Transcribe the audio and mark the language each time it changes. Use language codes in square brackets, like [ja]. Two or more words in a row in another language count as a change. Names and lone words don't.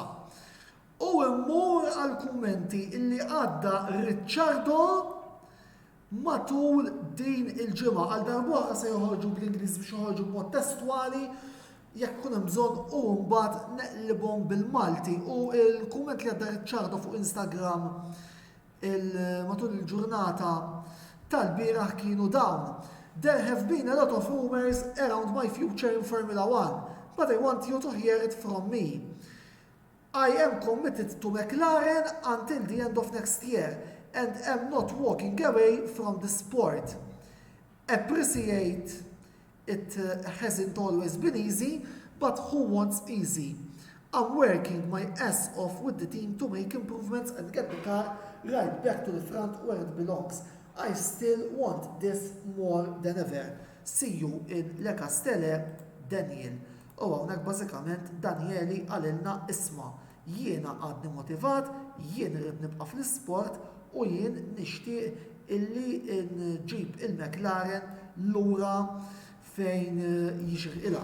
[mt] U immur għal-kummenti illi għadda Ricciardo matul din il-ġimgħa għal darbohra se joħorġu bl-Ingliż biex joħorġu b'mod testwali jekk kun hemm bżonn u mbagħad neqlibhom bil-Malti u l-kumment li għadda Ricciardo fuq Instagram matul il-ġurnata tal-bieraħ kienu dawn. [en] There have been a lot of rumors around my future in Formula 1, but I want you to hear it from me. I am committed to McLaren until the end of next year and am not walking away from the sport. Appreciate it hasn't always been easy, but who wants easy? I'm working my ass off with the team to make improvements and get the car right back to the front where it belongs. I still want this more than ever. See you in Le Castellet, Daniel. [mt] U hawnhekk bażikament Danieli għalilna isma' jiena għadni motivat, jien irid nibqa' fl-isport u jien nixtieq illi nġib il-McLaren lura fejn jixirqilha.